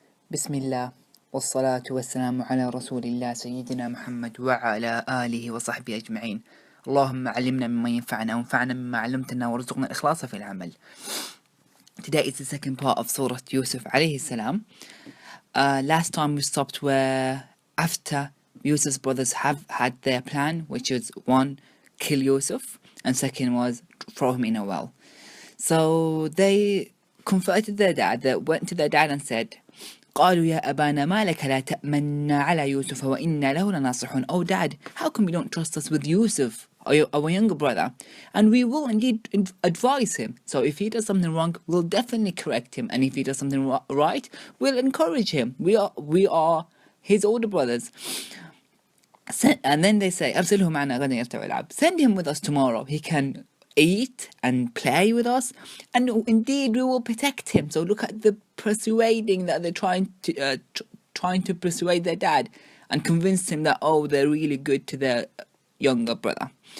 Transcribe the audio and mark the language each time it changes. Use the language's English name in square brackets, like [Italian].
[Arabic] بسم الله والصلاة والسلام على رسول الله سيدنا محمد وعلى آله وصحبه أجمعين. اللهم علمنا مما ينفعنا وانفعنا مما علمتنا وارزقنا الإخلاص في العمل. [English] Today is the second part of Surah Yusuf alayhi salam. Last time we stopped where after Yusuf's brothers have had their plan, which is one, kill Yusuf, and second was throw him in a well. So they comforted their dad. They went to their dad and said, [Arabic] قالوا يا أبانا ما لك لا تأمنا على يوسف وإنا له لناصحون. [English] Oh dad, how come you don't trust us with Yusuf, our younger brother? And we will indeed advise him. So if he does something wrong, we'll definitely correct him. And if he does something right, we'll encourage him. We are his older brothers. And then they say, [Arabic] أرسله معنا غدا يرتع ويلعب. [English] Send him with us tomorrow. He can eat and play with us, and indeed we will protect him. So look at the persuading that they're trying to persuade their dad and convince him that, oh, they're really good to their younger brother.